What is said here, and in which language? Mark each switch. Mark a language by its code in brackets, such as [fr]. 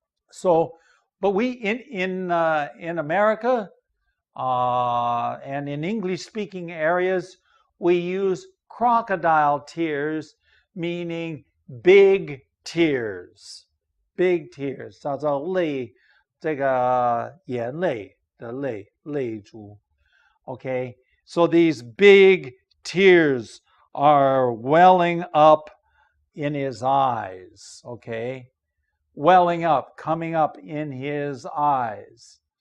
[en] So, but we in America and in English-speaking areas, we use crocodile tears, meaning big tears. Big tears [zh] 叫做泪，这个眼泪的泪珠。 [en] Okay, so these big tears are welling up in his eyes. Okay, welling up, coming up in his eyes.